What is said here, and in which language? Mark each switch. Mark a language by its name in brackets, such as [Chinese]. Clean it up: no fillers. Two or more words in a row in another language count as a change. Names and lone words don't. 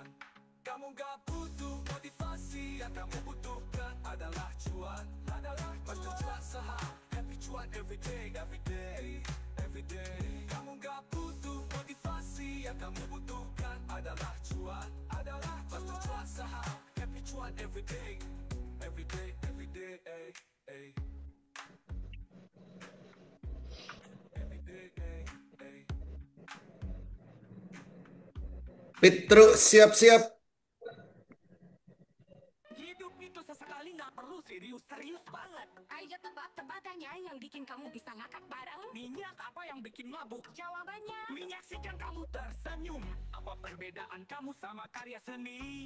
[Indonesian] Kamu gak butuh motivasi, yang kamu butuhkan adalah cuan. Master cuan saham, happy cuan [English] everyday, everyday, everyday. [Indonesian] Kamu gak butuh motivasi, yang kamu butuhkan adalah cuan. Master cuan saham, happy cuan [English] everyday, everyday, everyday, [Indonesian] ay, ay. [English] Everyday, ay, ay. [Indonesian] Petruk siap-siap. Hidup itu sesekali nggak perlu serius-serius banget. Ayo tebak-tebakannya yang bikin kamu bisa ngakak bareng. Minyak apa yang bikin mabuk? Jawabannya. Menyaksikan kamu tersenyum. Apa perbedaan kamu sama karya seni?